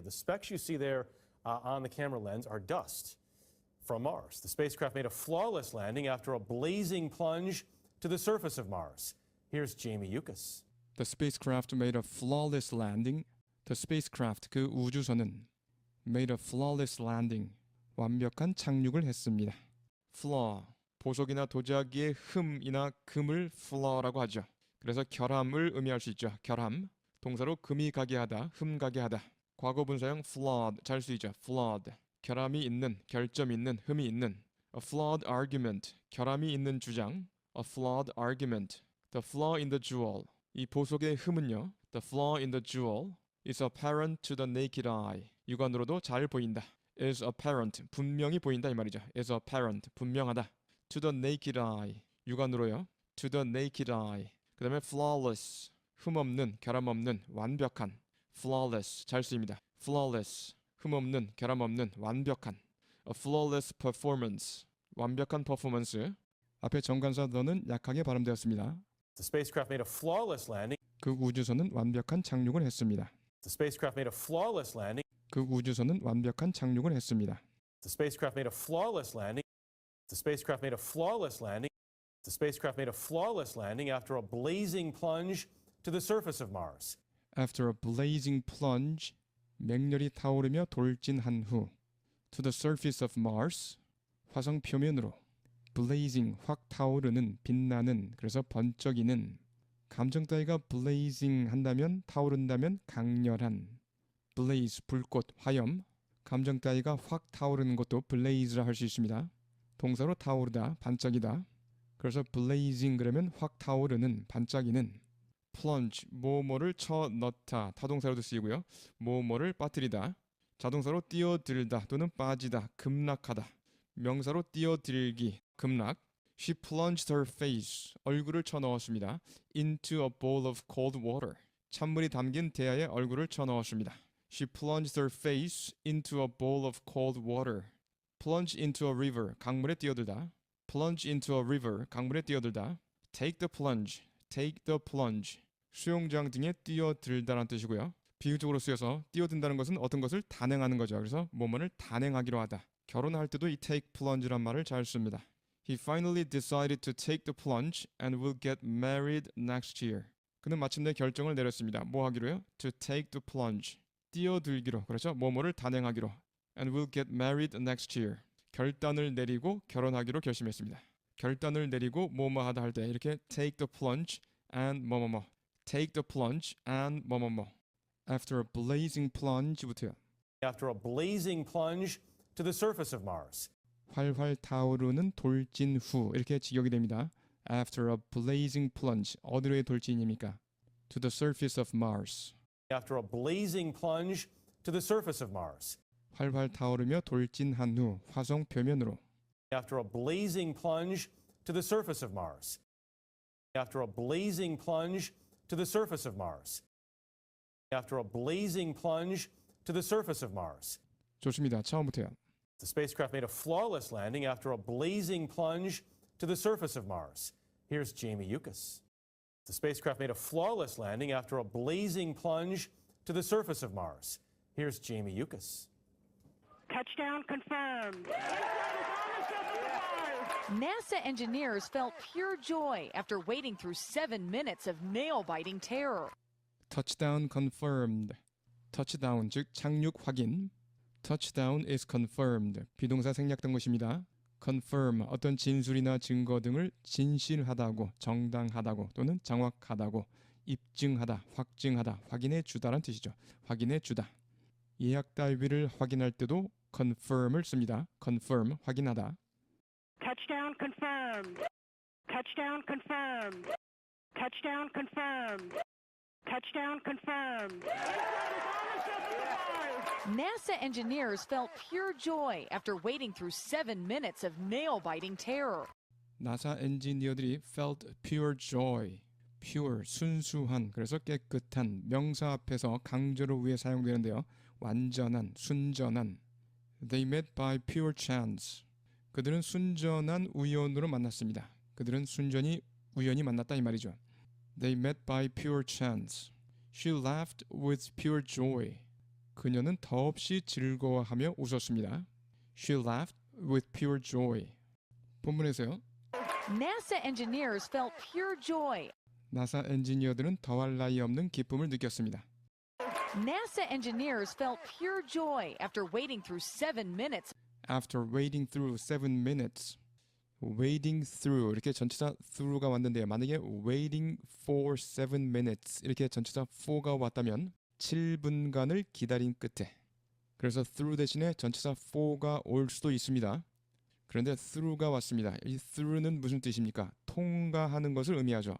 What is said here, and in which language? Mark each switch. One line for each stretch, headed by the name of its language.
English: The specks you see there on the camera lens are dust from Mars. The spacecraft made a flawless landing after a blazing plunge to the surface of Mars. Here's Jamie Yuccas. The spacecraft made a flawless landing. The spacecraft,
Korean: 그 우주선은
English: made a flawless landing.
Korean: 완벽한 착륙을 했습니다. flaw, 보석이나 도자기의 흠이나 금을 flaw라고 하죠. 그래서 결함을 의미할 수 있죠. 결함, 동사로 금이 가게 하다, 흠 가게 하다. 과거 분사형 flawed, 잘 쓰이죠. flawed, 결함이 있는, 결점 있는, 흠이 있는.
English: A flawed argument,
Korean: 결함이 있는 주장.
English: A flawed argument. The flaw in the jewel,
Korean: 이 보석의 흠은요.
English: The flaw in the jewel is apparent to the naked eye.
Korean: 육안으로도 잘 보인다. is apparent, 분명히 보인다 이 말이죠.
English: is apparent,
Korean: 분명하다.
English: To the naked eye,
Korean: 육안으로요.
English: To the naked eye.
Korean: 그 다음에 flawless, 흠없는, 결함없는, 완벽한. flawless, 잘 쓰입니다. flawless, 흠없는, 결함없는, 완벽한.
English: A flawless performance,
Korean: 완벽한 퍼포먼스. 앞에 정관사 the는 약하게 발음되었습니다.
English: The spacecraft made a flawless landing.
Korean: 그 우주선은 완벽한 착륙을 했습니다.
English: The spacecraft made a flawless landing.
Korean: 그 우주선은 완벽한 착륙을 했습니다.
English: The spacecraft made a flawless landing. The spacecraft made a flawless landing. The spacecraft made a flawless landing after a blazing plunge to the surface of Mars. After a blazing plunge,
Korean: 맹렬히 타오르며 돌진한 후,
English: to the surface of Mars,
Korean: 화성 표면으로, blazing, 확 타오르는, 빛나는, 그래서 번쩍이는, 감정 따위가 blazing 한다면, 타오른다면 강렬한, blaze, 불꽃, 화염, 감정 따위가 확 타오르는 것도 blaze라 할 수 있습니다. 동사로 타오르다, 반짝이다. 그래서 blazing 그러면 확 타오르는, 반짝이는. plunge, 뭐뭐를 쳐 넣다, 타동사로도 쓰이고요. 뭐뭐를 빠뜨리다, 자동사로 뛰어들다 또는 빠지다, 급락하다. 명사로 뛰어들기, 급락.
English: She plunged her face,
Korean: 얼굴을 쳐 넣었습니다.
English: into a bowl of cold water,
Korean: 찬물이 담긴 대야에 얼굴을 쳐 넣었습니다.
English: She plunged her face into a bowl of cold water. plunge into a river,
Korean: 강물에 뛰어들다.
English: plunge into a river, 강물에 뛰어들다. take the plunge, take the plunge,
Korean: 수영장 등에 뛰어들다라는 뜻이고요. 비유적으로 쓰여서 뛰어든다는 것은 어떤 것을 단행하는 거죠. 그래서 뭐뭐를 단행하기로 하다. 결혼할 때도 이 take plunge란 말을 잘 씁니다.
English: He finally decided to take the plunge and will get married next year.
Korean: 그는 마침내 결정을 내렸습니다. 뭐 하기로요?
English: To take the plunge,
Korean: 뛰어들기로. 그렇죠? 뭐뭐를 단행하기로.
English: And will get married next year.
Korean: 결단을 내리고 결혼하기로 결심했습니다. 결단을 내리고 뭐뭐 하다 할 때 이렇게
English: take the plunge and
Korean: 뭐뭐뭐.
English: take the plunge and
Korean: 뭐뭐뭐.
English: After a blazing plunge부터요. After a blazing plunge to the surface of Mars.
Korean: 활활 타오르는 돌진 후 이렇게 직역이 됩니다.
English: After a blazing plunge,
Korean: 어디로의 돌진입니까?
English: To the surface of Mars. After a blazing plunge to the surface of Mars.
Korean: 활활 타오르며 돌진한 후 화성 표면으로.
English: After a blazing plunge to the surface of Mars. After a blazing plunge to the surface of Mars. After a blazing plunge to the surface of Mars.
Korean: 좋습니다. 처음부터요.
English: The spacecraft made a flawless landing after a blazing plunge to the surface of Mars. Here's Jamie Yuccas. The spacecraft made a flawless landing after a blazing plunge to the surface of Mars. Here's Jamie Yuccas. Touchdown confirmed. NASA engineers felt pure joy after wading through 7 minutes of nail-biting terror. Touchdown confirmed.
Korean: touchdown 즉 착륙 확인.
English: touchdown is confirmed.
Korean: 비동사 생략된 것입니다. confirm 어떤 진술이나 증거 등을 진실하다고, 정당하다고 또는 정확하다고 입증하다, 확증하다, 확인해 주다라는 뜻이죠. 확인해 주다. 예약 따위를 확인할 때도 confirm을 씁니다. confirm, 확인하다.
English: Touchdown confirmed. Touchdown confirmed. Touchdown confirmed. Touchdown confirmed. NASA engineers felt pure joy after waiting through 7 minutes of nail-biting terror.
Korean: 나사 엔지니어들이
English: felt pure joy.
Korean: pure, 순수한, 그래서 깨끗한 명사 앞에서 강조를 위해 사용되는데요. 완전한, 순전한.
English: They met by pure chance.
Korean: 그들은 순전한 우연으로 만났습니다. 그들은 순전히 우연히 만났다 이 말이죠.
English: They met by pure chance. She laughed with pure joy.
Korean: 그녀는 더없이 즐거워하며 웃었습니다.
English: She laughed with pure joy.
Korean: 본문에서요.
English: NASA engineers felt pure joy.
Korean: 나사 엔지니어들은 더할 나위 없는 기쁨을 느꼈습니다.
English: NASA engineers felt pure joy after waiting through 7 minutes. After waiting through 7 minutes.
Korean: waiting through 이렇게 전치사 through가 왔는데요. 만약에
English: waiting for 7 minutes
Korean: 이렇게 전치사 for가 왔다면 7분간을 기다린 끝에 그래서 through 대신에 전치사 for가 올 수도 있습니다. 그런데 through가 왔습니다. 이 through는 무슨 뜻입니까? 통과하는 것을 의미하죠.